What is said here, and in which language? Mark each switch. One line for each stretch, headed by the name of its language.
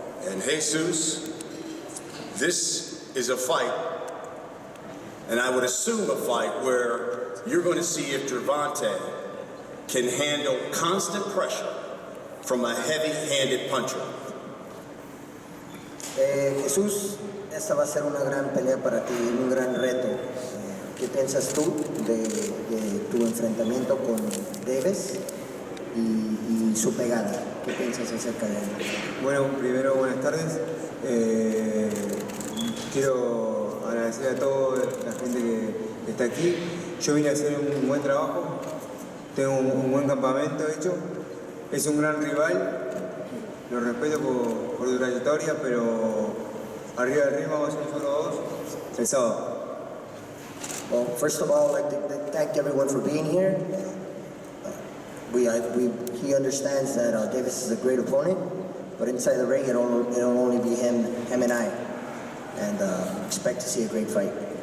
English: And Jesus, this is a fight, and I would assume a fight where you're going to see if Gervonta can handle constant pressure from a heavy-handed puncher.
Spanish: Jesús, esta va a ser una gran pelea para ti, un gran reto. ¿Qué piensas tú de tu enfrentamiento con Davis y su pegada? ¿Qué piensas acerca de él? Bueno, primero buenas tardes. Quiero agradecer a toda la gente que está aquí. Yo vine a hacer un buen trabajo, tengo un buen campamento hecho. Es un gran rival, lo respeto por su trayectoria, pero arriba del ring vamos a ser solo 2 el sábado.
English: Well, first of all, I'd like to thank everyone for being here. He understands that Davis is a great opponent, but inside the ring it'll only be him and I, and expect to see a great fight.